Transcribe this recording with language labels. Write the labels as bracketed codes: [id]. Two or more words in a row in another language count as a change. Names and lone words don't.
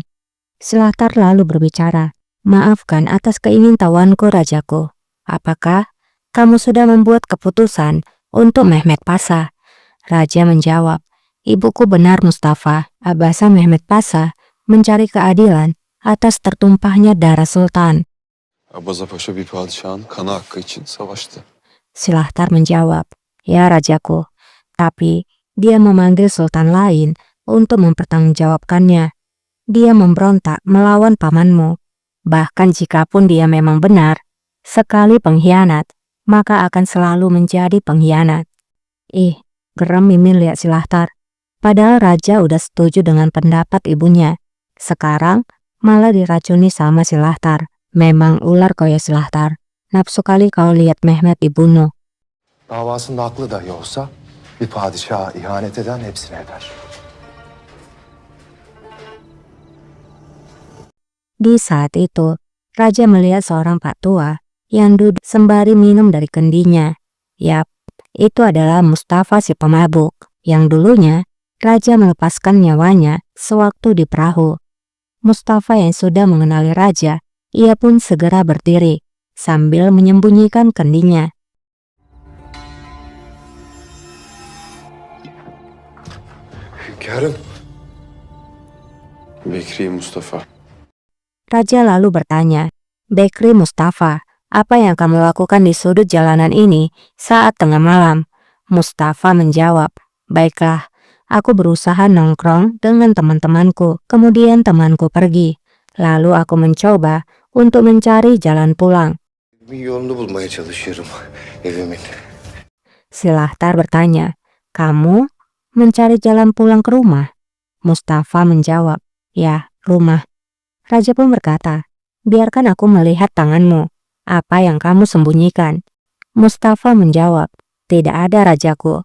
[id] Silahtar lalu berbicara, "Maafkan atas keingintahuanku, rajaku. Apakah kamu sudah membuat keputusan untuk Mehmet Pasha?" Raja menjawab, "Ibuku benar Mustafa. Abasa Mehmet Pasha mencari keadilan atas tertumpahnya darah sultan." [tr] Abaza Paşa bir padişahın kanı hakkı için savaştı. [id] Silahtar menjawab, "Ya rajaku, tapi dia memanggil sultan lain untuk mempertanggungjawabkannya. Dia memberontak melawan pamanmu. Bahkan jikapun dia memang benar, sekali pengkhianat, maka akan selalu menjadi pengkhianat." Geram Mimin lihat Silahtar. Padahal raja udah setuju dengan pendapat ibunya. Sekarang malah diracuni sama Silahtar. Memang ular kau ya Silahtar. Nafsu kali kau lihat Mehmet dibunuh. [tr] Davasında haklı dahi olsa bir padişaha ihanet eden hepsine eder. [id] Di saat itu, raja melihat seorang pak tua yang duduk sembari minum dari kendinya. Yap, itu adalah Mustafa si pemabuk, yang dulunya raja melepaskan nyawanya sewaktu di perahu. Mustafa yang sudah mengenali raja, ia pun segera berdiri sambil menyembunyikan kendinya. Hünkârım. Bekri Mustafa. Raja lalu bertanya, "Bekri Mustafa, apa yang kamu lakukan di sudut jalanan ini saat tengah malam?" Mustafa menjawab, "Baiklah, aku berusaha nongkrong dengan teman-temanku, kemudian temanku pergi. Lalu aku mencoba untuk mencari jalan pulang." [tr] Bir yolunu bulmaya çalışıyorum evimin. [id] Silahtar bertanya, "Kamu mencari jalan pulang ke rumah?" Mustafa menjawab, "Ya, rumah." Raja pun berkata, "Biarkan aku melihat tanganmu. Apa yang kamu sembunyikan?" Mustafa menjawab, "Tidak ada rajaku.